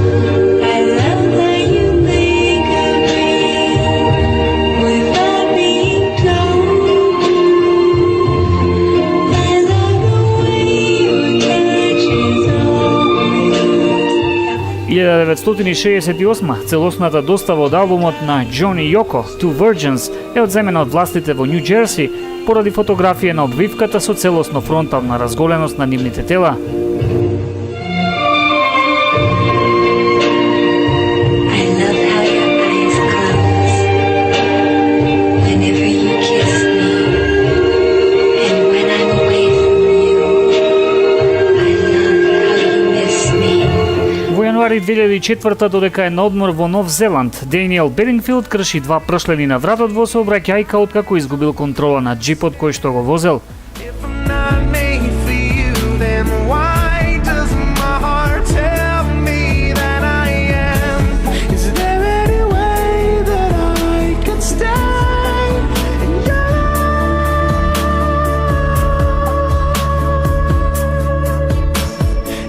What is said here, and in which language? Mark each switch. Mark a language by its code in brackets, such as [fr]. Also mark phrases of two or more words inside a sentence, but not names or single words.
[en] I love how you make a dream without being told. I love the way your touch is always [mk] 1968 целосната достава од албумот на Джони Јоко, [en] Two Virgins, [mk] е одземена од властите во Нью Џерси поради фотографија на обвивката со целосно фронтална разголеност на нивните тела. [en] I love how your eyes close whenever you kiss me, and when I'm away from you, I love how you miss me. [mk] Во јануари 2004 додека е на одмор во Нов Зеланд. Даниел Бедингфилд крши 2 пршлени на вратот во сообраќајка откако изгубил контрола на джипот кој што го возел. [en] If I'm not made for you, then why does my heart tell me that I am? Is there any way that I could stay in your life?